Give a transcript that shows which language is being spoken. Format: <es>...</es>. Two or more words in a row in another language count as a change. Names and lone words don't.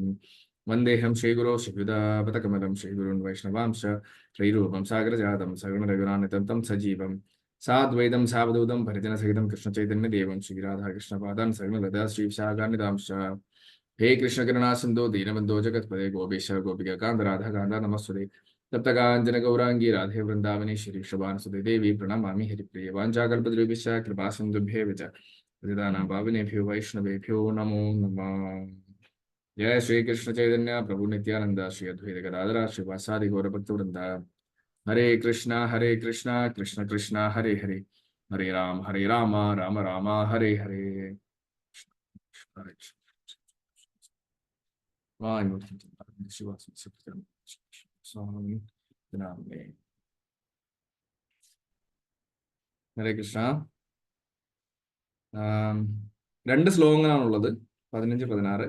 <sa>വന്ദേഹം ശ്രീഗുരോ ശ്രീയുതാപതകമലം ശ്രീഗുരുൻ വൈഷ്ണവാംശ ശ്രീരൂപം സാഗരജാതം സഗുണരഘുനാനിതം തം സജീവം സാദ്വൈതം സാവധൂതം പരിജനസഹിതം കൃഷ്ണചൈതന്യദേവം ശ്രീരാധാകൃഷ്ണപാദാൻ സഗുണലതാ ശ്രീവിശാഖാനിതാംശ. ഹേ കൃഷ്ണകരുണാസിന്ധോ ദീനബന്ധോ ജഗത്പദേ ഗോപീശ ഗോപികാന്ത രാധാകാന്ത നമസ്തുതേ. തപ്തകാഞ്ചന ഗൗരാംഗി രാധേ വൃന്ദാവനേശ്വരി ശുഭാനുസുതേ ദേവി പ്രണമാമി ഹരിപ്രിയ. വാഞ്ചാകൽപതരൂപിശ്ച കൃപാസിന്ധുഭ്യേവ ച പതിതാനാം പാവനേഭ്യോ വൈഷ്ണവേഭ്യോ നമോ നമഃ. जय श्री कृष्ण चैतन्य प्रभु नित्यानंद श्री अद्वैत गदाधर श्रीवासादि गौरभक्तवृंद. हरे कृष्णा कृष्ण कृष्णा हरे हरे, हरे राम राम राम हरे हरे. ഹരേ കൃഷ്ണ.</sa> <ml>രണ്ട് ശ്ലോകങ്ങളാണുള്ളത്, 15, 16.</ml>